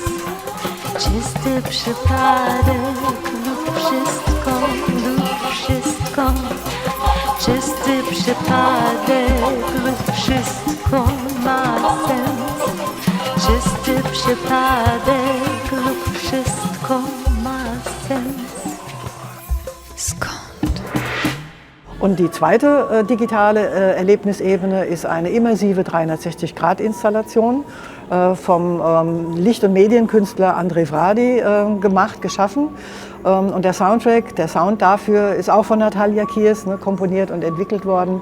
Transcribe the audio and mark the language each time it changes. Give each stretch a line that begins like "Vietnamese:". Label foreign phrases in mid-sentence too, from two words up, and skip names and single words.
Polish: Czysty przypadek lub wszystko, czysty przypadek lub wszystko ma sens. Czysty przypadek lub wszystko ma sens.
German: Und die zweite digitale Erlebnisebene ist eine immersive 360-Grad-Installation vom Licht- und Medienkünstler André Vradi geschaffen. Und der Soundtrack, der Sound dafür ist auch von Natalia Kies komponiert und entwickelt worden.